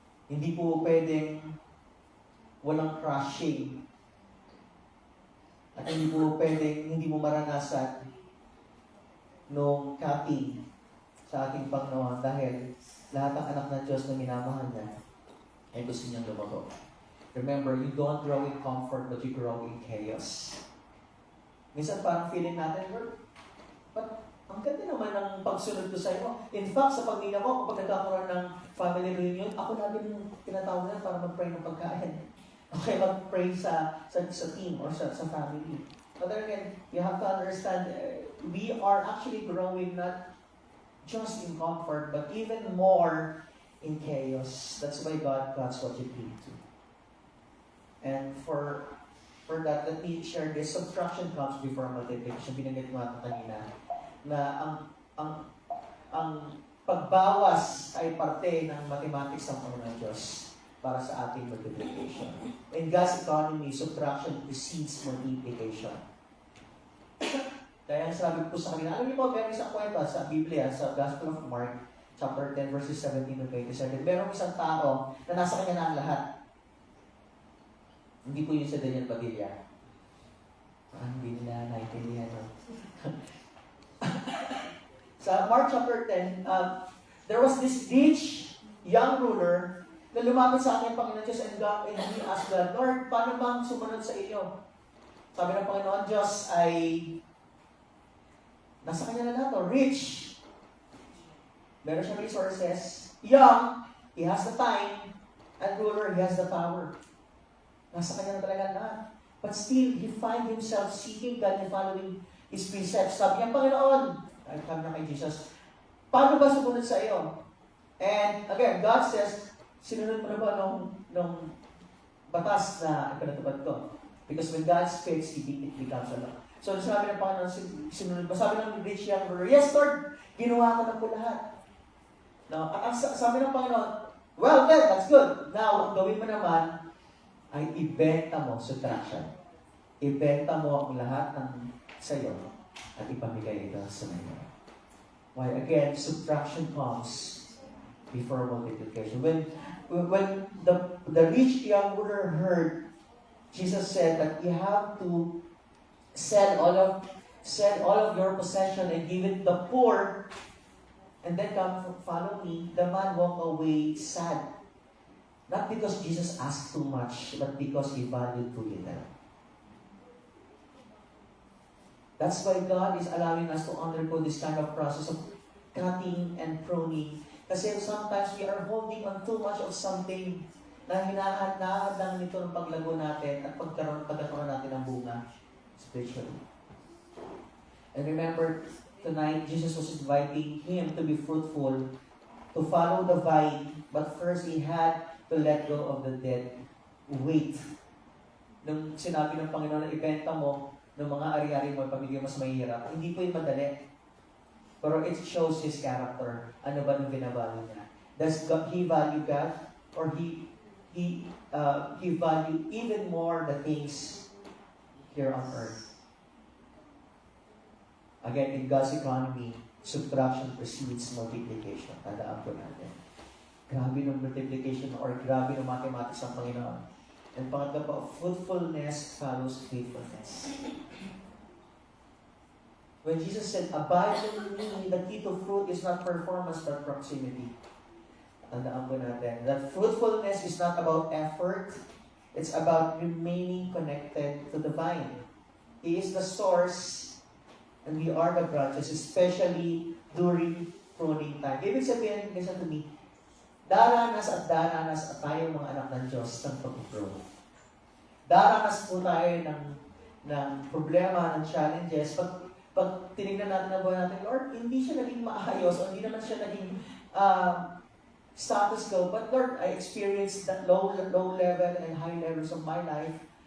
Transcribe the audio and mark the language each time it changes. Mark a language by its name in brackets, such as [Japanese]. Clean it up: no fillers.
[Filipino] Hindi po pwedeng walang crushing at hindi po pwedeng hindi mo maranasan nung cutting sa ating Panginoon dahil lahat ng anak ng Diyos na minamahal niya ay gusto niyang lumago. [English] Remember, you don't grow in comfort but you grow in chaos. [Filipino] Minsan parang feeling natin, Lord, but ang ganda naman ng pagsunod ko sa iyo. In fact, sa pamilya ko, kapag nagkakaroon ng family reunion, ako lagi yung tinatawag na para mag-pray ng pagkain. Okay, mag-pray sa team or sa family. [English] But then again, you have to understand, we are actually growing not just in comfort, but even more in chaos. That's why God cuts what you cling to. And for that, let me share this. Subtraction comes before multiplication. [Filipino] Binanggit mo ito kanina. Na ang pagbawas ay parte ng mathematics ng Panginoon Diyos para sa ating multiplication. [English] In God's economy, subtraction precedes multiplication. [Filipino] Kaya sabi ko sa kanila, alam niyo po, meron isang kwento sa Biblia, sa Gospel of Mark, chapter 10, verses 17 to 27. Meron isang tao na nasa kanya na ang lahat. Hindi po yun sa Daniel Padilla. Hindi nila naintindihan. [English] Sa Mark chapter 10, there was this rich young ruler [Filipino] na lumapit sa akin, [English] Panginoon Diyos, and he asked God, Lord, [Filipino] paano bang sumunod sa iyo? Sabi ng Panginoon Diyos ay nasa kanya na lahat, rich. Meron siyang resources. [English] Young, he has the time. And ruler, he has the power. [Filipino] Nasa kanya na talaga lahat. [English] But still, he find himself seeking God and following His precepts. [Filipino] Sabi niya, Panginoon, ay kami na kay Jesus, paano ba sumunod sa iyo? [English] And again, God says, [Filipino] sinunod mo na ba nung batas na ipinatupad ko? [English] Because when God speaks, it becomes a law. [Filipino] So, sabi ng Panginoon, sinunod ba? Sabi ng rich young ruler, yes, Lord, ginawa ko na po lahat. [English] Now, [Filipino] sabi ng Panginoon, [English] well, then, that's good. [Filipino] Now, ang gawin mo naman, ay ibenta mo, subtraction. Ibenta mo ang lahat ng sa'yo at ipamigay ito sa mga. [English] Why? Again, subtraction comes before multiplication. When the rich young ruler heard, Jesus said that you have to sell all of your possession and give it to the poor, and then come follow me. The man walked away sad. Not because Jesus asked too much, but because he valued too little. That's why God is allowing us to undergo this kind of process of cutting and pruning. [Filipino] Kasi [English] sometimes we are holding on too much of something [Filipino] na hinahad lang nito ng paglago natin at pagkakaroon natin ng bunga spiritually. [English] And remember, tonight, Jesus was inviting him to be fruitful, to follow the vine, but first he had to let go of the dead weight. [Filipino] Nung sinabi ng Panginoon na ibenta mo ng mga ari-ari mo, pamilya mas mahirap, hindi po yung madali. Pero [English] it shows his character. [Filipino] Ano ba nung binavalue niya? [English] Does he value God? Or he value even more the things here on earth? Again, in God's economy, subtraction precedes multiplication. [Filipino] Tandaan po natin. Grabe ng multiplication or grabe ng mathematics ang Panginoon. [English] And [Filipino] pangatlo po, [English] fruitfulness follows faithfulness. When Jesus said, "Abide in me," the key to fruit is not performance but proximity. [Filipino] Tandaan po natin [English] that fruitfulness is not about effort. It's about remaining connected to the vine. He is the source and we are the branches, especially during pruning time. [Filipino] Ibig sabihin, [English] listen to me, [Filipino] daranas at tayo mga anak ng Diyos ng pag-prune. Daranas po tayo ng problema, ng challenges. Pag tinignan natin ang buhay natin, Lord, hindi siya naging maayos o hindi naman siya naging status quo. [English] But Lord, I experienced that low level and high levels of my life.